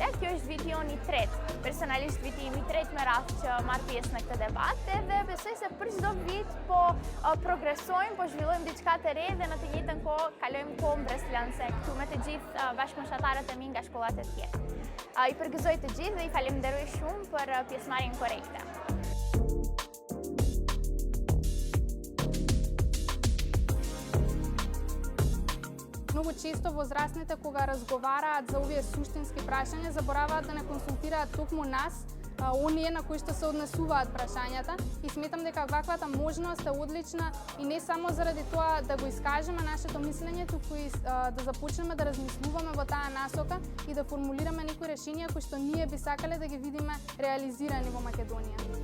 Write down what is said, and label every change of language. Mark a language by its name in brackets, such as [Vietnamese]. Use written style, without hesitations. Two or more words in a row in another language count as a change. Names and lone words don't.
[Albanian] Kjo është viti jon i tretë, personalisht viti im i tretë me radhë që marr pjesë në këtë debat, edhe besoj se për çdo vit po progresojmë, po zhvillojmë diçka të re dhe në të njëjtën kohë kalojmë kohë mbreslënse këtu me të gjithë bashkëmoshatarët e mi nga shkollat e tjera. I përgëzoj të gjithë dhe i falenderoj shumë për pjesëmarrjen korrekte. [Macedonian] Многу често возрастните кога разговараат за овие суштински прашања забораваат да не консултираат токму нас, оние на кои што се однесуваат прашањата, и сметам дека ваквата можност е одлична и не само заради тоа да го искажеме нашето мислење, туку и да започнеме да размислуваме во таа насока и да формулираме некои решенија кои што ние би сакале да ги видиме реализирани во Македонија.